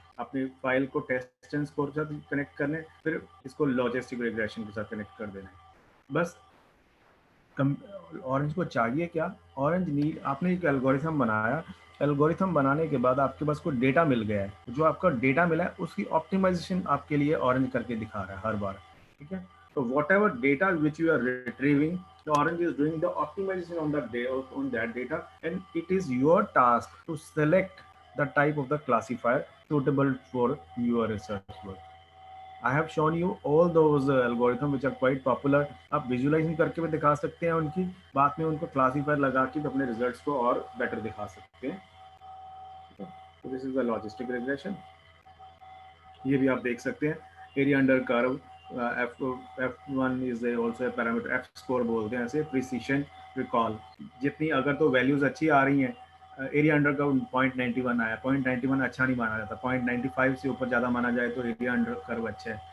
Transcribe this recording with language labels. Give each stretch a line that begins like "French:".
Hindi: अपनी फाइल को test and score के साथ कनेक्ट करने, फिर इसको लॉजिस्टिक रिग्रेशन के साथ कनेक्ट कर देना है बस। ऑरेंज को चाहिए क्या, ऑरेंज नीड, आपने एक एल्गोरिथम बनाया, एल्गोरिथम बनाने के बाद आपके पास कोई डेटा मिल गया है, जो आपका डेटा मिला है उसकी ऑप्टिमाइजेशन आपके लिए ऑरेंज करके दिखा रहा है हर बार। ठीक है, तो
English: Whatever data which you are retrieving, the orange is doing the optimization on that data, and it is your task to select the type of the classifier suitable for your research work. I have shown you all those algorithms which are quite popular.
Hindi: आप visualising करके भी दिखा सकते हैं उनकी, बाद में उनको क्लासीफायर लगा के अपने रिजल्ट्स को और बेटर दिखा सकते हैं। तो
English: This is the logistic regression.
Hindi: ये भी आप देख सकते हैं, area under curve,
English: F1 is also a parameter,
Hindi: F score बोलते हैं ऐसे, प्रिसिशन, रिकॉल, जितनी अगर तो वैल्यूज अच्छी आ रही हैं, एरिया अंडर कर्व 0.91 आया, 0.91 अच्छा नहीं माना जाता, 0.95 से ऊपर ज़्यादा माना जाए तो एरिया अंडर कर्व अच्छा है।